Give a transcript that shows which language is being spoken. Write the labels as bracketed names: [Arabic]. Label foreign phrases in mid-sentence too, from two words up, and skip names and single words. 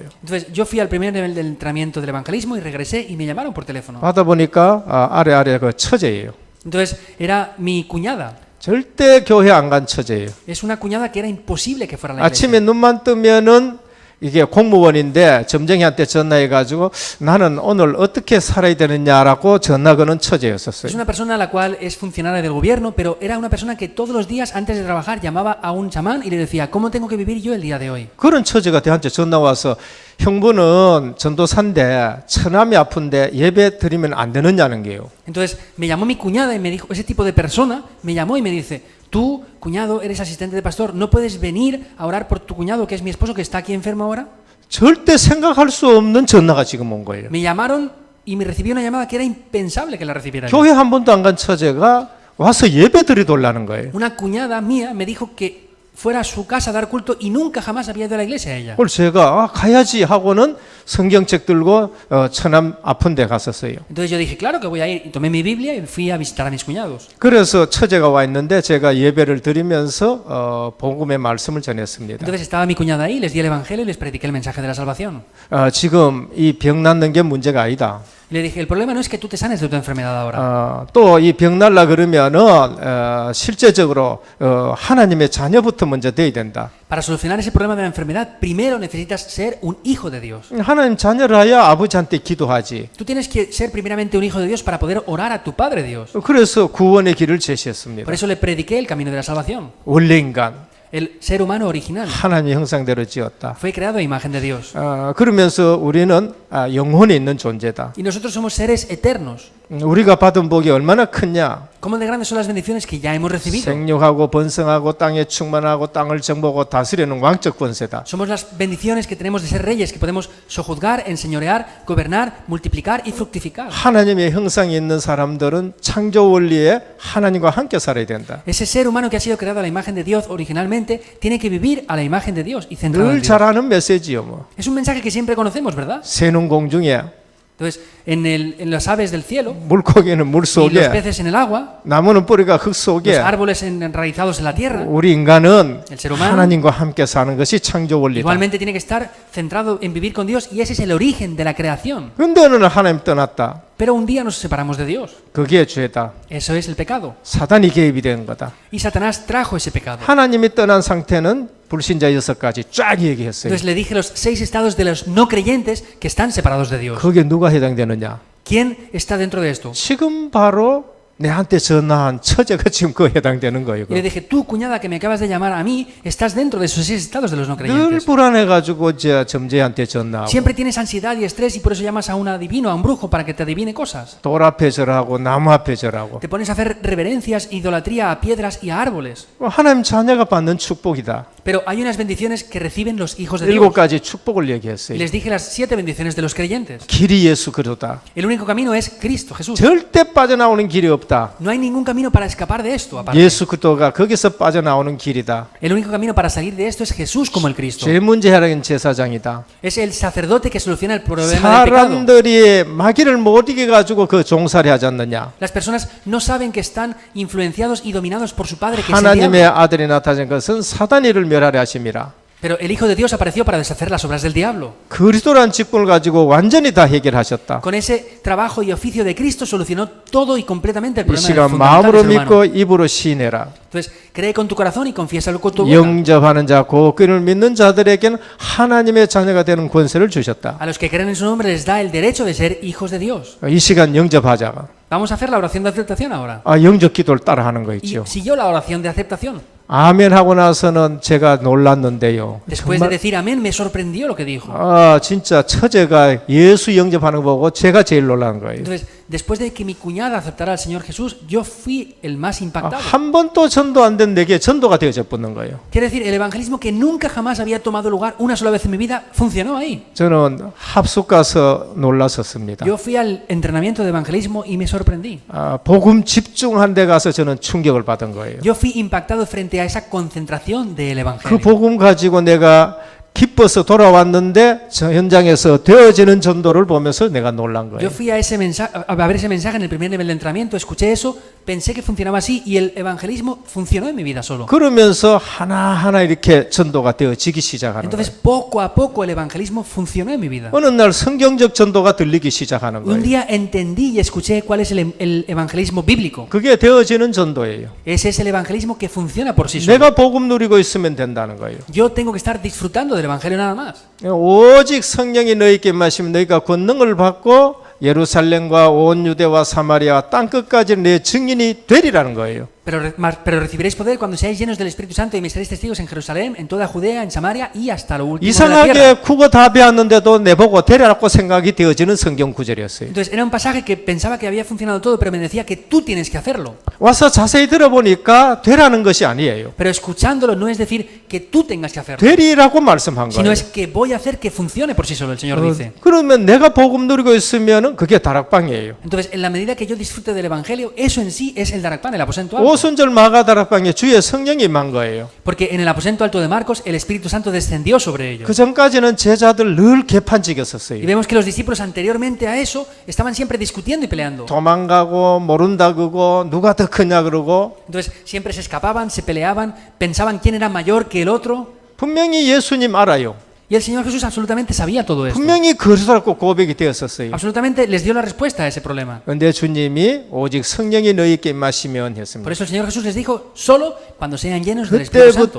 [Spanish] Entonces yo fui al primer nivel del entrenamiento del evangelismo y regresé y me llamaron por teléfono. [Korean] 받아 보니까 아래 그 처제예요. [Spanish] Entonces era mi cuñada. [Korean] 절대 교회 안 간 처제예요. [Spanish] Es una cuñada que era imposible que fuera a la iglesia. [Korean] 아침에 눈만 뜨면은 이게 공무원인데 점쟁이한테 전화해가지고 나는 오늘 어떻게 살아야 되느냐라고 전화 거는 처제였었어요. [Spanish] Es una persona a la cual es funcionaria del gobierno, pero era una persona que todos los días antes de trabajar llamaba a un chamán y le decía, ¿cómo tengo que vivir yo el día de hoy? [Korean] 그런 처제가 저한테 전화 와서 형부는 전도사인데 처남이 아픈데 예배 드리면 안 되느냐는 게요. [Spanish] Entonces me llamó mi cuñada y me dijo, ese tipo de persona me llamó y me dice, tú, cuñado, eres asistente de pastor, ¿no puedes venir a orar por tu cuñado, que es mi esposo, que está aquí enfermo ahora? [Korean] 절대 생각할 수 없는 전화가 지금 온 거예요. [Spanish] Me llamaron y me recibí una llamada que era impensable que la recibiera yo. [Korean] 교회 한 번도 안 간 처제가 와서 예배 드리달라는 거예요. [Spanish] Una cuñada mía me dijo que fuera a su casa a dar culto y nunca jamás había ido a la iglesia ella. [Korean] 그걸 제가 가야지 하고는 성경책 들고 처남 아픈 데 갔었어요. [Spanish] Entonces yo dije, claro que voy a ir, y tomé mi Biblia y fui a visitar a mis cuñados. [Korean] 그래서 처제가 와 있는데 제가 예배를 드리면서 복음의 말씀을 전했습니다. [Spanish] Entonces estaba mi cuñada ahí, les di el evangelio y les prediqué el mensaje de la salvación. [Korean] 지금 이 병 낫는 게 문제가 아니다. [Spanish] Y le dije, el problema no es que tú te sanes de tu enfermedad ahora. [Korean] 또 이 병 날라 그러면은 실제적으로 하나님의 자녀부터 먼저 돼야 된다. [Spanish] Para solucionar ese problema de la enfermedad, primero necesitas ser un hijo de Dios. [Korean] 하나님 자녀라야 아버지한테 기도하지. [Spanish] Tú tienes que ser primeramente un hijo de Dios para poder orar a tu Padre Dios. [Korean] 그래서 구원의 길을 제시했습니다. [Spanish] Por eso le prediqué el camino de la salvación. [Korean] 원래 인간 [Spanish] El ser humano original [Korean] 하나님의 형상대로 지었다. [Spanish] fue creado a imagen de Dios. [Korean] 그러면서 우리는 영혼에 있는 존재다. [Spanish] Y nosotros somos seres eternos. [Korean] 우리가 받은 복이 얼마나 크냐? [Spanish] ¿Cómo de grandes son las bendiciones que ya hemos recibido? [Korean] 생육하고 번성하고 땅에 충만하고 땅을 정복하고 다스리는 왕적 권세다. [Spanish] Somos las bendiciones que tenemos de ser reyes, que podemos sojuzgar, enseñorear, gobernar, multiplicar y fructificar. [Korean] 하나님의 형상이 있는 사람들은 창조 원리에 하나님과 함께 살아야 된다. [Spanish] Ese ser humano que ha sido creado a la imagen de Dios originalmente tiene que vivir a la imagen de Dios y centrado en [Korean] 늘 [Spanish] Dios. [Korean] 잘 아는 메시지요. 뭐. [Spanish] Es un mensaje que siempre conocemos, ¿verdad? [Korean] 새는 공중에 [Spanish] Entonces, en las aves del cielo [Korean] 물고기는 물 [Spanish] y los [Korean] 속에 [Spanish] peces en el agua, [Korean] 나무는 뿌리가 흙 [Spanish] los [Korean] 속에 [Spanish] árboles enraizados en la tierra, [Korean] 우리 인간은 [Spanish] El ser humano [Korean] 하나님과 함께 사는 것이 창조 원리다. [Spanish] igualmente tiene que estar centrado en vivir con Dios y ese es el origen de la creación. [Korean] 그런데 어느 날 하나님 떠났다. [Spanish] Pero un día nos separamos de Dios. [Korean] 그게 죄다. [Spanish] Eso es el pecado. [Korean] 사단이 개입이 된 거다. [Spanish] Y Satanás trajo ese pecado. [Korean] 하나님이 떠난 상태는 불신자 6가지 쫙 얘기했어요. [Spanish] Entonces le dije los 6 estados de los no creyentes que están separados de Dios. [Korean] 거기에 누가 해당되느냐? [Spanish] ¿Quién está dentro de esto? [Korean] 지금 바로 내한테 전화한 처제가 지금 그거 해당되는 거예요. [Spanish] Y le dije, tú, cuñada, que me acabas de llamar a mí, estás dentro de esos 6 estados de los no [Korean] 늘 [Spanish] creyentes. [Korean] 불안해가지고 저 점제한테 전화하고 [Spanish] Siempre tienes ansiedad y estrés y por eso llamas a un adivino, a un brujo, para que te adivine cosas. [Korean] 돌 앞에 절하고 나무 앞에 절하고 [Spanish] Te pones a hacer reverencias, idolatría a piedras y a árboles. [Korean] 하나님 자녀가 받는 축복이다. [Spanish] Pero hay unas bendiciones que reciben los hijos de Dios. [Korean] 7가지 축복을 [Spanish] Y [Korean] 얘기했어요. [Spanish] les dije las 7 bendiciones de los creyentes. [Korean] 길이 예수 그리스도다. [Spanish] El único camino es Cristo, Jesús. [Korean] 절대 빠져나오는 길이 없다. [Spanish] No hay ningún camino para escapar de esto, aparte. [Korean] 예수 그리스도가 거기서 빠져나오는 길이다. [Spanish] El único camino para salir de esto es Jesús como el Cristo. [Korean] 죄 문제 해결하는 제사장이다. [Spanish] Es el sacerdote que soluciona el problema del pecado. [Korean] 사람들이 마귀를 못 이겨 가지고 그 종살이 하지 않느냐. [Spanish] Las personas no saben que están influenciados y dominados por su padre, que es el [Korean] 하나님의 [Spanish] diablo. [Korean] 아들이 나타난 것은 사단이 이를 멸하려 하심이라. [Spanish] Pero el Hijo de Dios apareció para deshacer las obras del diablo. [Korean] 그리스도란 직분을 가지고 완전히 다 해결하셨다. [Spanish] Con ese trabajo y oficio de Cristo solucionó todo y completamente el [Korean] 이 [Spanish] problema del [Korean] 시간 [Spanish] fundamental [Korean] 마음으로 [Spanish] del ser humano. [Korean] 믿고 입으로 시인해라. [Spanish] Entonces, cree con tu corazón y confiésalo con tu boca. [Korean] 영접하는 자, 그 끈을 믿는 자들에게는 하나님의 자녀가 되는 권세를 주셨다. [Spanish] A los que creen en su nombre les da el derecho de ser hijos de Dios. [Korean] 이 시간 영접하자. [Spanish] Vamos a hacer la oración de aceptación ahora. [Korean] 영접 기도를 따라하는 거 [Spanish] Y [Korean] 있죠. [Spanish] siguió la oración de aceptación. [Korean] 아멘 하고 나서는 제가 놀랐는데요. [Spanish] Después de decir amén, me sorprendió lo que dijo. [Korean] 진짜 처제가 예수 영접하는 거 보고 제가 제일 놀란 거예요. [Spanish] Entonces, después de que mi cuñada aceptara al Señor Jesús, yo fui el más impactado. [Korean] 한 번도 전도 안 된 내게 전도가 되어져 붙는 거예요. [Spanish] Quiere decir, el evangelismo que nunca jamás había tomado lugar una sola vez en mi vida, funcionó ahí. [Korean] 저는 합숙 가서 놀랐었습니다. [Spanish] Yo fui al entrenamiento de evangelismo y me sorprendí. [Korean] 복음 집중한 데 가서 저는 충격을 받은 거예요. [Spanish] Yo fui impactado frente a esa concentración del [Korean] 그 [Spanish] evangelio. [Korean] 복음 가지고 내가 기뻐서 돌아왔는데 저 현장에서 되어지는 전도를 보면서 내가 놀란 거예요. [Spanish] Yo fui a ver ese mensaje en el primer nivel de entrenamiento, escuché eso, pensé que funcionaba así y el evangelismo funcionó en mi vida solo. [Korean] 그러면서 하나하나 이렇게 전도가 되어지기 시작하는 [Spanish] Entonces, [Korean] 거예요. [Spanish] poco a poco el evangelismo funcionó en mi vida. [Korean] 어느 날 성경적 전도가 들리기 시작하는 [Spanish] Un [Korean] 거예요. [Spanish] día entendí y escuché cuál es el evangelismo bíblico. [Korean] 그게 되어지는 전도예요. [Spanish] Ese es el evangelismo que funciona por sí solo. [Korean] 내가 복음 누리고 있으면 된다는 거예요. [Spanish] Yo tengo que estar disfrutando del evangelio nada más. [Korean] 오직 성령이 너희에게 마시면 너희가 권능을 받고 예루살렘과 온 유대와 사마리아 땅 끝까지 내 증인이 되리라는 거예요. [Spanish] Pero recibiréis poder cuando seáis llenos del Espíritu Santo y me seréis testigos en Jerusalén, en toda Judea, en Samaria y hasta lo último de la tierra. [Korean] 이상하게 국어 다 배웠는데도 내보고 되라고 생각이 되어지는 성경 구절이었어요. [Spanish] Entonces era un pasaje que pensaba que había funcionado todo, pero me decía que tú tienes que hacerlo. [Korean] 와서 자세히 들어보니까 되라는 것이 아니에요. [Spanish] Pero escuchándolo no es decir que tú tengas que hacerlo, [Korean] 되리라고 말씀한 [Spanish] sino [Korean] 거예요. [Spanish] es que voy a hacer que funcione por sí solo, el Señor dice. [Korean] 그러면 내가 복음 누리고 있으면 그게 다락방이에요. [Spanish] Entonces, en la medida que yo disfrute del Evangelio, eso en sí es el Darakpan, el aposento alto. [Korean] 오순절 마가 다락방에 주의 성령이 임한 거예요. [Spanish] Porque en el aposento alto de Marcos, el Espíritu Santo descendió sobre ellos. [Korean] 그 전까지는 제자들 늘 [Spanish] Y [Korean] 개판지겼었어요. [Spanish] vemos que los discípulos anteriormente a eso estaban siempre discutiendo y peleando. [Korean] 도망가고 모른다 그러고 누가 더 크냐 그러고 [Spanish] Entonces siempre se escapaban, se peleaban, pensaban quién era mayor que el otro. [Korean] 분명히 예수님 알아요. [Spanish] Y el Señor Jesús absolutamente sabía todo esto. [Korean] 분명히 그리스도라고 고백이 되었었어요. [Spanish] Absolutamente les dio la respuesta a ese problema. [Korean] 그런데 주님이 오직 성령이 너희에게 임하시면 [Spanish] Por [Korean] 했습니다. [Spanish] eso el Señor Jesús les dijo, solo cuando sean llenos del Espíritu Santo.